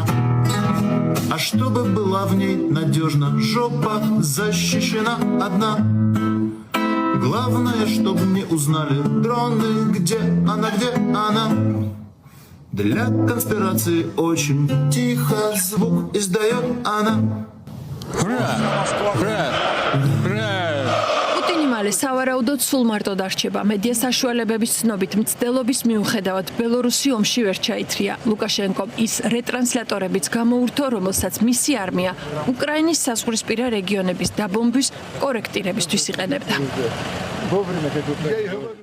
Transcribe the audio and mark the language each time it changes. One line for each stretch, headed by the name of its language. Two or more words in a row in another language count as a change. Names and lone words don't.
Russian: А чтобы была в ней надежно жопа защищена одна. Главное, чтобы не узнали дроны, где она. Для конспирации очень тихо звук издает она.
Georgian: პუტინი მალე სავარაუდოდ სულ მარტო დარჩება. მედია საშუალებების ცნობით მცდელობის მიუხედავად ბელორუსი ომში ვერ ჩაითრია. ლუკაშენკომ ის რეტრანსლატორებიც გამოურთო, რომელსაც მისი არმია უკრაინის საზღვრისპირა რეგიონების დაბომბვის კორექტირებისთვის იყენებდა.